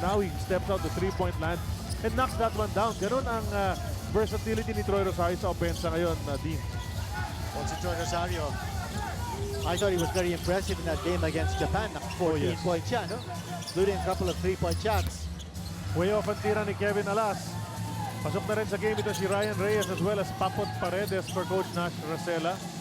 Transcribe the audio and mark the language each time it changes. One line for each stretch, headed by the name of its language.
English: Now he steps out the three-point land and knocks that one down.
Filipino: Ganun ang versatility ni Troy Rosario sa opensa ngayon,
English: Dean. Also, Troy Rosario, I thought he was very impressive in that game against Japan. 14 points
Filipino: siya, no?
English: Including a couple of 3-point shots.
Filipino: Way off ang tira ni Kevin Alas. Pasok na rin sa game ito si Ryan Reyes
English: as well as
Filipino: Papot Paredes for Coach Nash Racela.